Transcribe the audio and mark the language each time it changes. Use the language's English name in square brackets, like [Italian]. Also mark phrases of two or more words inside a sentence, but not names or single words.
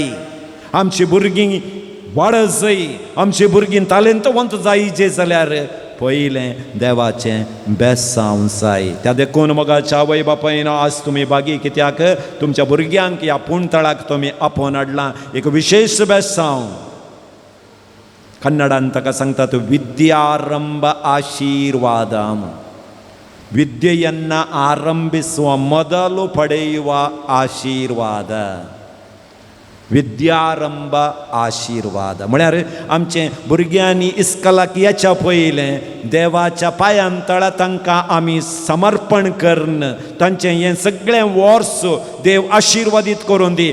[Konkani] आमची भुरगीं वाडत जाय, आमची भुरगीं तालेंतवंत जायचे जाल्यार पयलें देवाचें बेसांव जाय. त्या देखून मोगाच्या आवय बापायन आज तुमी बागी, कित्याक तुमच्या भुरग्यांक ह्या पुणतळाक तुमी आपोवन हाडलां एक विशेष बेसांव. कन्नडांत ताका सांगतात विद्यारंभ आशीर्वादम. [Kannada] ವಿದ್ಯೆಯನ್ನ ಆರಂಭಿಸುವ ಮೊದಲು ಪಡೆಯುವ ಆಶೀರ್ವಾದ. [Konkani] विद्यारंभ आशीर्वाद म्हळ्यार आमचे भुरग्यांनी इस्कलाक येच्या पयलें देवाच्या पांयांतळा तांकां आमी समर्पण करन. तांचें हें सगळें वर्स देव आशिर्वादीत करून दी.